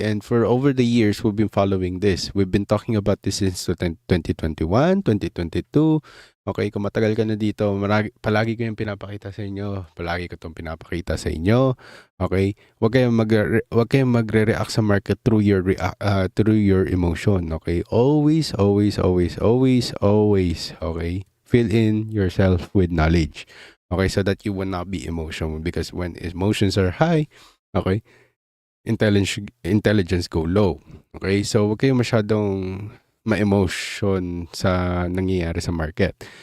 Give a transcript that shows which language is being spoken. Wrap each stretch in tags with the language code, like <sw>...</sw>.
<en>And for over the years, we've been following this. We've been talking about this since 2021, 2022.</en> <tl>Okay, kung matagal ka na dito, palagi ko yung pinapakita sa inyo. Palagi ko itong pinapakita sa inyo.</tl> <en>Okay?</en> <tl>Huwag kayong magre-react sa</tl> <en>market through your emotion. Okay? Always, always, always, always, always. Okay? Fill in yourself with knowledge. Okay, so that you will not be emotional, because when emotions are high, okay, intelligence go low.</en> <tl>Okay, so huwag kayong masyadong ma-emotion sa nangyayari sa market.</tl>